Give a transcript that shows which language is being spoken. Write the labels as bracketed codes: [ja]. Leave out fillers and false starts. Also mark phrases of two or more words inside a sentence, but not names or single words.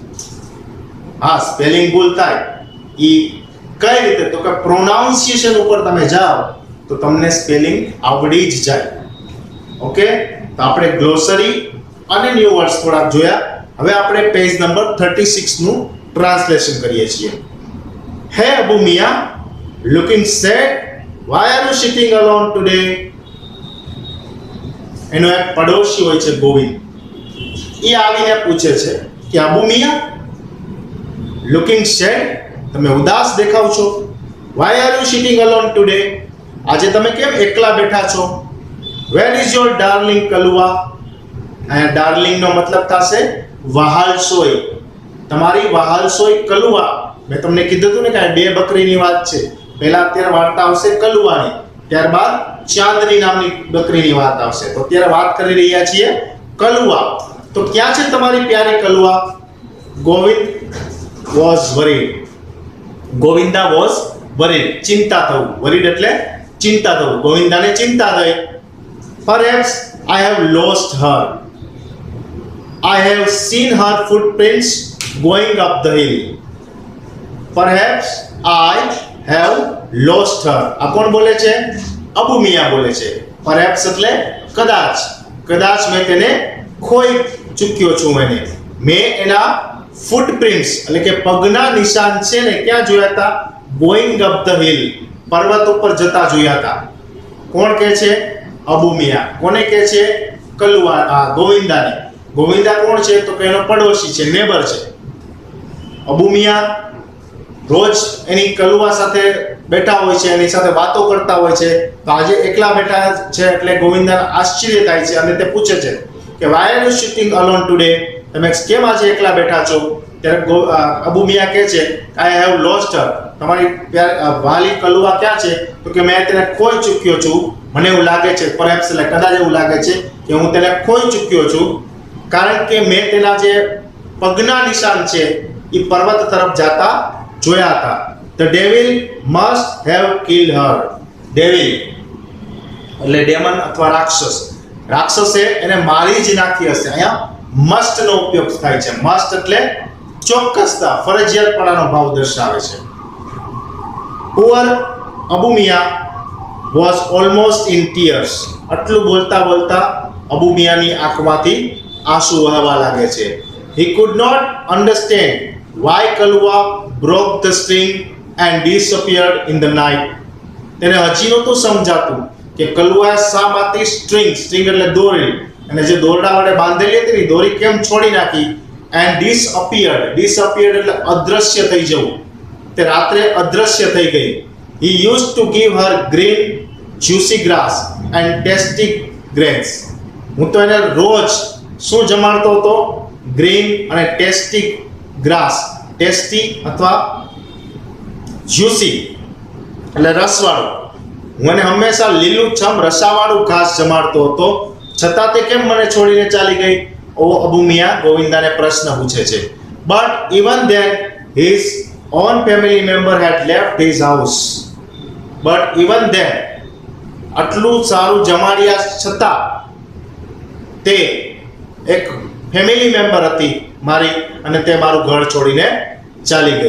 [gu] હા, સ્પેલિંગ ભૂલ થાય ઈ કઈ રીતે? તો કે પ્રોનાઉન્સિએશન ઉપર તમે જાઓ તો તમને સ્પેલિંગ આવડી જ જાય. ઓકે, તો આપણે ગ્લોસરી અને [en] new words [gu] થોડાક જોયા. હવે આપણે [en] page number [gu] 36 નું ટ્રાન્સલેશન કરીએ છીએ. હે અબુ મિયા, [en] looking sad, why are you sitting alone today? [gu] એનો એક પડોશી હોય છે ગોવિંદ, એ આવીને પૂછે છે કે અબુ મિયા, [en] looking sad, [gu] તમે ઉદાસ દેખાવ છો. [en] why are you sitting alone today? [gu] આજે તમે કેમ એકલા બેઠા છો? [en] where is your darling કલુઆ? [gu] અહીંયા ડાર્લિંગ નો મતલબ થશે વહાલસોઈ. તમારી વહાલસોઈ કલુઆ. મેં તમને કીધું હતું ને કે આ બે બકરીની વાત છે. પહેલા અત્યારે વાર્તા આવશે કલુઆની, ત્યારબાદ ચાંદની નામની બકરીની વાત આવશે. તો અત્યારે વાત કરી રહ્યા છીએ કલુઆ. તો ક્યાં છે તમારી પ્યારી કલુઆ? [en] ગોવિંદ was worried. ગોવિંદા was worried, [gu] ચિંતા થવું. worried એટલે ચિંતા થવું. ગોવિંદાને ચિંતા થઈ. [en] perhaps I have lost her. I have seen her footprints going up the hill. Perhaps I have lost her. [gu] આ કોણ બોલે છે? અબુ મિયા બોલે છે. perhaps એટલે કદાચ. કદાચ મેં તેને ખોઈ ચૂક્યો છું. મેં એના ફૂટપ્રિન્ટ્સ એટલે કે પગના નિશાન છે ને ક્યાં જોયા હતા? [en] going up the hill, [gu] પર્વત ઉપર જતા જોયા હતા. કોણ કહે છે? અબુ મિયા. કોને કહે છે? કલુઆ, ગોવિંદાને. ગોવિંદા કોણ છે? તો કે એનો પડોશી છે, નેબર છે. અબુ મિયા રોજ એની કલુઆ સાથે બેઠા હોય છે, એની સાથે વાતો કરતા હોય છે. તો આજે એકલા બેઠા છે એટલે ગોવિંદાને આશ્ચર્ય થાય છે અને તે પૂછે છે કે [en] why are you sitting alone today? [gu] તમે કેમ આજે એકલા બેઠા છો? ત્યારે અબુ મિયા કહે છે [en] I have lost her. [gu] તમારી વાલી કલુઆ ક્યાં છે? તો કે મેં તેને ખોઈ ચૂક્યો છું. મને એવું લાગે છે, perhaps એટલે કદાચ એવું લાગે છે કે હું તેને ખોઈ ચૂક્યો છું, કારણ કે મેં તેના જે પગના નિશાન છે એ પર્વત તરફ જતા જોયા હતા. [en] The devil must have killed her. [gu] devil એટલે ડેમન અથવા રાક્ષસ. રાક્ષસે એને મારી જ નાખી હશે. અહીંયા must નો ઉપયોગ થાય છે. must એટલે ચોક્કસતા, ફરજિયાતપણાનો ભાવ દર્શાવે છે. [en] poor અબુ મિયા was almost in tears. [gu] આટલું બોલતા બોલતા અબુ મિયાની આંખમાંથી આંસુ વહેવા લાગે છે. [en] he could not understand why કલુઆ broke the string and disappeared in the night. [gu] તેને હજી નહોતું સમજાતું કે કલુઆએ શા માટે સ્ટ્રિંગ એટલે દોરી, અને જે દોરડા વડે બાંધેલી હતી ને દોરી કેમ છોડી નાખી. [en] and disappeared [gu] એટલે અદ્રશ્ય થઈ જવું. તે રાત્રે અદ્રશ્ય થઈ ગઈ. [en] he used to give her green juicy grass and tasty grains. [gu] હું તો એને રોજ શું જમાડતો હતો? ગ્રીન અને [en] tasty grass. [gu] ટેસ્ટી અથવા જ્યુસી એટલે રસવાળું. હું એને હંમેશા લીલુંછમ રસાવાળું ઘાસ જમાડતો હતો, છતાં તે કેમ મને છોડીને ચાલી ગઈ? અબુ મિયા ગોવિંદાને પ્રશ્ન પૂછે છે. [en] but even then his own family member had left his house. but even then [gu] આટલું સારું જમાડ્યા છતાં તે એક [en] family member [gu] હતી મારી, અને તે મારું ઘર છોડીને ચાલી ગઈ.